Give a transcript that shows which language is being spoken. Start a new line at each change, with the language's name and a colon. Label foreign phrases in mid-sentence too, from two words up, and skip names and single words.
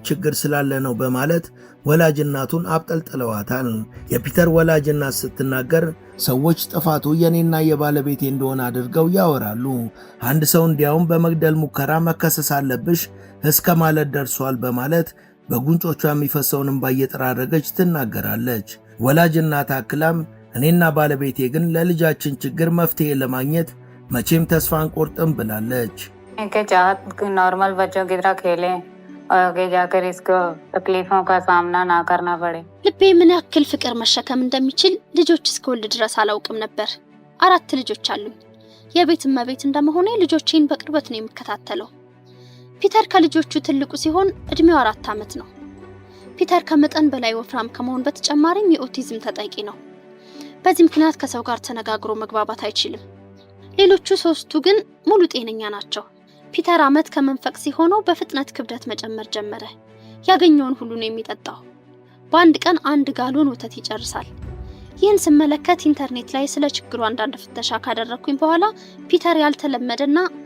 Amharic: ችግር ስላለ ነው በማለት ወላጅ እናቱን አብጠልጥለዋታል። የፒተር ወላጅ እናት ስትናገር ሰዎች ጥፋቱ የኔና የባለቤቴ እንደሆነ አድርገው ያወራሉ። አንድ ሰው እንዲያውም በመግደል ሙከራ መከሰስ አለብሽ እስከ ማለት ደርሷል በማለት በጉንጮቿ የሚፈሰውን እንባ እየጠራረገች ትናገራለች። ወላጅ እናት አክላም እኔና ባለቤቴ ግን ለልጃችን ችግር መፍትሄ ለማግኘት መቼም ተስፋ አንቆርጥም ብላለች።
Hindi: के चाहत नॉर्मल बच्चों की तरह खेलें और आगे जाकर इसको तकलीफों का सामना ना करना पड़े।
Amharic: ልቤ ምን ያክል ፍቅር መሸከም እንደሚችል ልጆች እስከወልድ ድረስ አላውቅም ነበር። 4 ልጆች አሉኝ። የቤት እመቤት እንደመሆኔ ልጆቼን በቅርበት ነው የምከታተለው። ፒተር ከልጆቹ ትልቁ ሲሆን እድሜው 4 ዓመት ነው። ፒተር ከመጠን በላይ ወፍራም ከመሆን በተጨማሪም የኦቲዝም ተጠቂ ነው። በዚህ ምክንያት ከሰው ጋር ተነጋግሮ መግባባት አይችልም። ሌሎቹ 3ቱ ግን ሙሉ ጤነኛ ናቸው። ፒተር ዓመት ከመንፈቅ ሲሆነው በፍጥነት ክብደት መጨመር ጀመረ። ያገኘውን ሁሉ ነው የሚጠጣው። በአንድ ቀን 1 ጋሎን ወተት ይጨርሳል። ይህን ስመለከት ኢንተርኔት ላይ ስለ ችግሩ አንዳንድ ፍተሻ ካደረኩኝ በኋላ ፒተር ያልተለመደና